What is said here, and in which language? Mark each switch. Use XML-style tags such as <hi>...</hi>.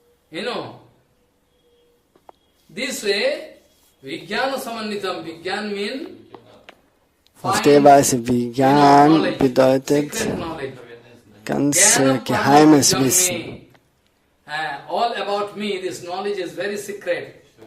<en>You know, this way, Vijnana Samannitam, Vijnan means</en> <de>auf der Weise Vijnan bedeutet ganz geheimes Wissen.</de> <en>All about me, this knowledge is very secret.</en>